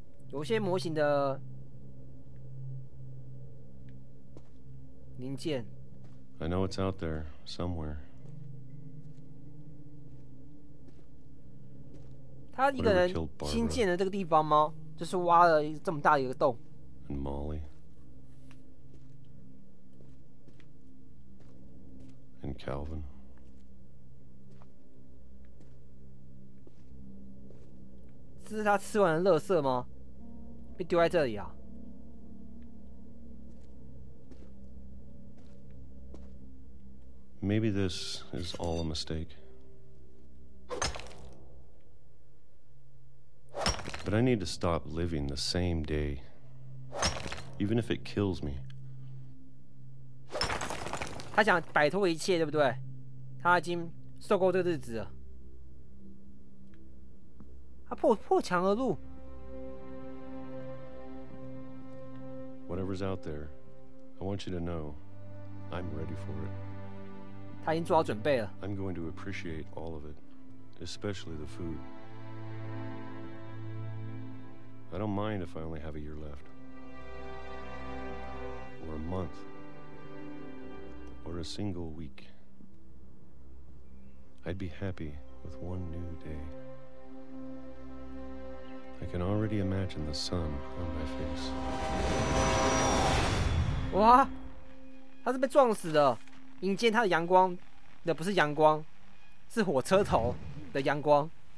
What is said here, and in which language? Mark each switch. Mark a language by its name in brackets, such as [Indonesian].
[Chinese] 有些模型的零件。 [English] I know it's out there somewhere. [Chinese] 他一个人新建的这个地方吗？就是挖了这么大的一个洞。 [English] And Molly. And Calvin. [Chinese] 这是他吃完的垃圾吗？被丢在这里啊？ [English] Maybe this is all a mistake. But I need to stop living the same day, even if it kills me. [Chinese] 他想摆脱一切，对不对？他已经受够这个日子了。他破墙而入， [English] Whatever's out there, I want you to know I'm ready for it. [Chinese] 他已经做好准备了。 [English] I'm going to appreciate all of it, especially the food. I don't mind if I only have a year left, or a month, or a single week. I'd be happy with one new day. I can already imagine the sun on my face. [Chinese] 哇，他是被撞死的。迎接他的阳光的不是阳光，是火车头的阳光。